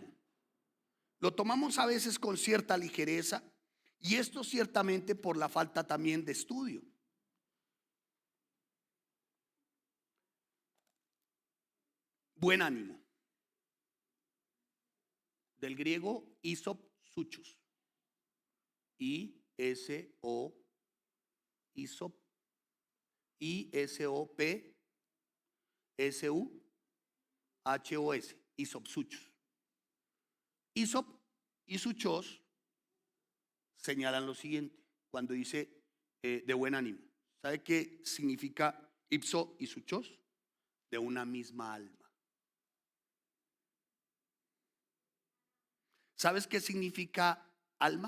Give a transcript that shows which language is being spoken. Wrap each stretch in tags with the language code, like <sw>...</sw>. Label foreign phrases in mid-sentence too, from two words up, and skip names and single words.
<es>Lo tomamos a veces con cierta ligereza, y esto ciertamente por la falta también de estudio. Buen ánimo. Del griego isopsuchos. I-S-O, isop, I-S-O-P, S-U-H-O-S, isopsuchos. Isop y suchos señalan lo siguiente cuando dice de buen ánimo. ¿Sabe qué significa ipso y suchos? De una misma alma. ¿Sabes qué significa alma?</es>